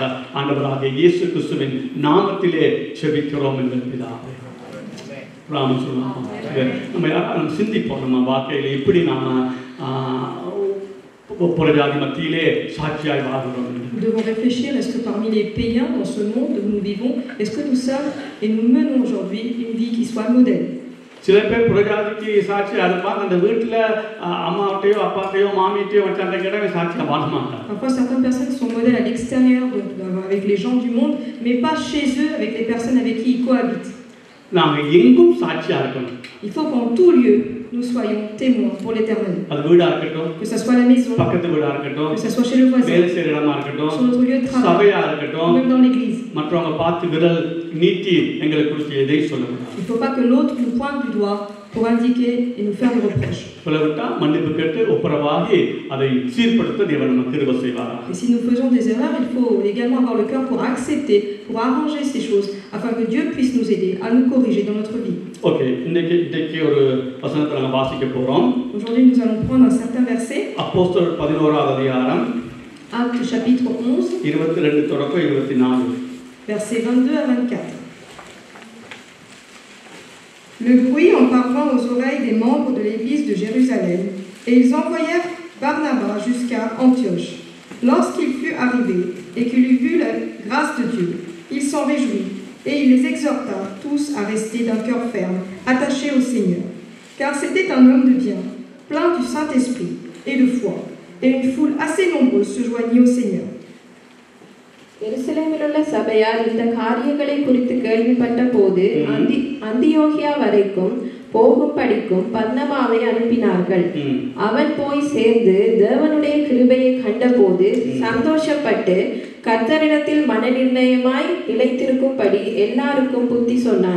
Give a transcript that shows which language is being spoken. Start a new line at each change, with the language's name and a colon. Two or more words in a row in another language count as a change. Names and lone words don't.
Tamil: ஆண்டவராகிய இயேசு கிறிஸ்துவின் நாமத்திலே செபிக்கிறோம் எங்கள் பிதாவே. ராமன் சொல்லலாம். நம்ம யாரும் சிந்திப்போம், நம்ம வாழ்க்கையில் எப்படி நாம புறஜாதி மத்தியிலே சாட்சியாய் வாழ்கிறோம்.
French: Nous devons réfléchir, est-ce que parmi les païens dans ce monde où nous vivons, est-ce que nous sommes et nous menons aujourd'hui une vie qui soit modèle?
Tamil: சில பேர் புறஜாதிக்கு சாட்சியா இருப்பாங்க, அந்த வீட்டுல அம்மாட்டையோ அப்பாட்டையோ மாமிட்டையோ மச்சான்ட்ட கேட்டாவே சாட்சியா வாழ மாட்டாங்க.
French: Parfois certaines personnes sont modèles à l'extérieur, donc avec les gens du monde, mais pas chez eux avec les personnes avec qui ils cohabitent.
Tamil: நாங்கள் எங்கும் சாட்சியா இருக்கணும்.
French: Il faut qu'en tout lieu nous soyons témoins pour l'Éternel.
Tamil: அது வீடா இருக்கட்டும்,
French: que ça soit la maison,
Tamil: பக்கத்து வீடா இருக்கட்டும்,
French: que ça soit chez le voisin,
Tamil: வேலை செய்யற இடமா இருக்கட்டும்,
French: sur notre lieu de travail,
Tamil: சபையா இருக்கட்டும்,
French: même dans l'église.
Tamil: மற்றவங்க பார்த்து விரல் நீட்டி எங்களை குறித்து எதை சொல்லக்கூடாது.
French: Il ne faut pas que l'autre nous pointe du doigt pour indiquer et nous faire des reproches.
Tamil: சொல்லவிட்டா மன்னிப்பு கேட்டு ஒப்புரவாகி அதை சீர்படுத்த தேவன் நமக்கு கிருபை செய்வாராக.
French: Et si nous faisons des erreurs, il faut également avoir le cœur pour accepter, pour arranger ces choses, afin que Dieu puisse nous aider à nous corriger dans notre vie.
Tamil: ஓகே, இன்னைக்கு ஒரு வசனத்தை நாங்கள் வாசிக்க போறோம்.
French: Aujourd'hui, nous allons prendre un certain verset.
Tamil: அப்போஸ்தலர் 11வது அதிகாரம்,
French: Actes chapitre 11,
Tamil: 22 தொடக்கம் 24.
French: versets 22 à 24. Le bruit en parvint aux oreilles des membres de l'église de Jérusalem, et ils envoyèrent Barnabas jusqu'à Antioche. Lorsqu'il fut arrivé et qu'il eut vu la grâce de Dieu, il s'en réjouit, et il les exhorta tous à rester d'un cœur ferme, attachés au Seigneur. Car c'était un homme de bien, plein du Saint-Esprit et de foi, et une foule assez nombreuse se joignit au Seigneur.
Tamil: எருசலேமிலுள்ள சபையார் இந்த காரியங்களை குறித்து கேள்விப்பட்ட போது அந்தியோகியா வரைக்கும் போகும்படிக்கும் பர்னபாவை அனுப்பினார்கள். அவன் போய் சேர்ந்து தேவனுடைய கிருபையை கண்டபோது சந்தோஷப்பட்டு கர்த்தரிடத்தில் மனநிர்ணயமாய் நிலைத்திருக்கும்படி எல்லாருக்கும் புத்தி சொன்னான்.